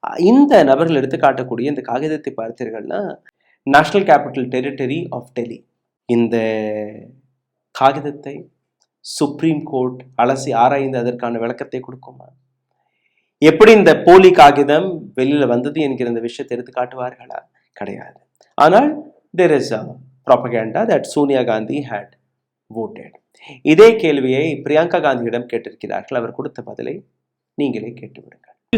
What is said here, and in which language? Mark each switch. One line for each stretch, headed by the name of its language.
Tamil: இந்த நபர்கள் எடுத்து காட்டக்கூடிய இந்த காகிதத்தை பார்த்தீர்கள்னா, national capital territory of Delhi, இந்த காகிதத்தை சுப்ரீம் கோர்ட் அலசி ஆராய்ந்து அதற்கான விளக்கத்தை கொடுக்குமா? எப்படி இந்த போலி காகிதம் வெளியில வந்தது என்கிற இந்த விஷயத்தை எடுத்து காட்டுவார்களா? கிடையாது.
English: ஆனால் there is a propaganda that Sonia Gandhi had voted.
Tamil: இதே கேள்வியை பிரியங்கா காந்தியிடம் கேட்டிருக்கிறார்கள். அவர் கொடுத்த பதிலை நீங்களே கேட்டுவிடுங்கள்.